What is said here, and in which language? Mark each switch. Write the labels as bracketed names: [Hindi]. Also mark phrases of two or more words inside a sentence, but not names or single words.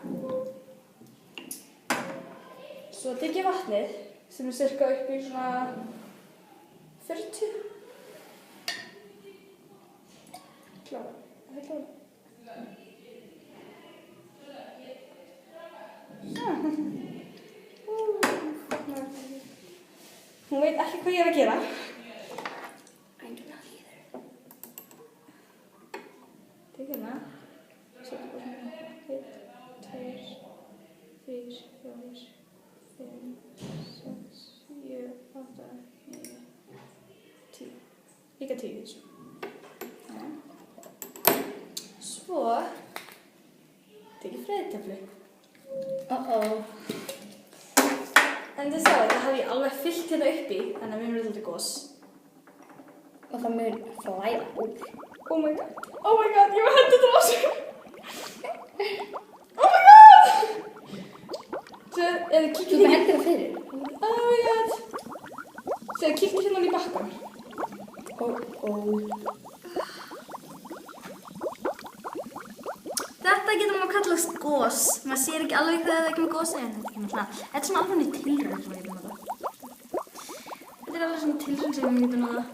[Icelandic] Svo tek ég vatnið sem er cirka upp í svona 40. Klára. Það er klára. Svona. Hún veit ekki hvað ég er að gera. [English] I do not either. [Icelandic] Tek hérna. Setja bara svona 1, 2, 3, 4, 5, 6, 7, 8, 9, 10. Líka 10 þessu. Svo tek ég freyðitöflu. En þið sjáu, það hafði ég alveg fyllt hérna uppi, þannig að við erum svolítið gos. Og það mun flæða úr. [English] Oh my god, [Icelandic] ég var hendið til þessu. [English] Oh my god! [Icelandic] Svo, eða kíkir Þú með hendina fyrir. [English] Oh my god! [Icelandic] Svo, kíkir hérna í bakkan. Þetta getur maður kallast gos. Maður sér ekki alveg þegar það kemur gosi en þetta er svona alveg tilraun sem við getum notað. Þetta er alveg svona tilraun sem við getum notað.